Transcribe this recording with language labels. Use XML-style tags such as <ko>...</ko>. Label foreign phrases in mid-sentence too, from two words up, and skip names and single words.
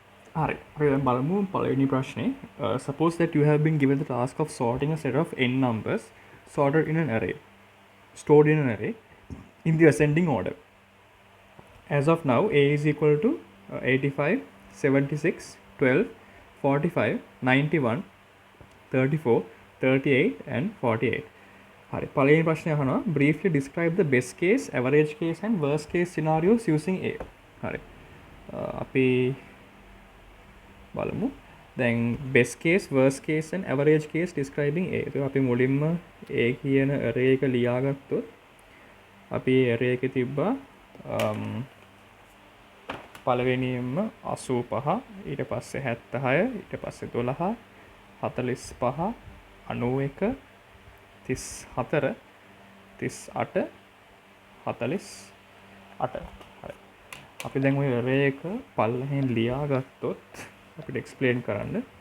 <si>හරි අපි දැන් බලමු පළවෙනි ප්‍රශ්නේ.</si> <en>Suppose that you have been given the task of sorting a set of n numbers sorted in an array, stored in an array in the ascending order. As of now, a is equal to 85, 76, 12, 45, 91, 34, 38 and 48.</en> <si>හරි පළවෙනි ප්‍රශ්නේ අහනවා</si> <en>briefly describe the best case, average case and worst case scenarios using A.</en> <si>හරි අපි බලමු දැන්</si> <en>best case, worst case and average case describing A.</en> <si>ඒක අපි මුලින්ම A කියන array එක ලියාගත්තොත් අපි array එකේ තිබ්බා පළවෙනියෙන්ම 85 ඊට පස්සේ 76 ඊට පස්සේ 12 45 91 34 38 48 හරි අපි දැන් ওই array එක පල්ලෙහෙන් ලියාගත්තොත් අපිට explain කරන්න</si>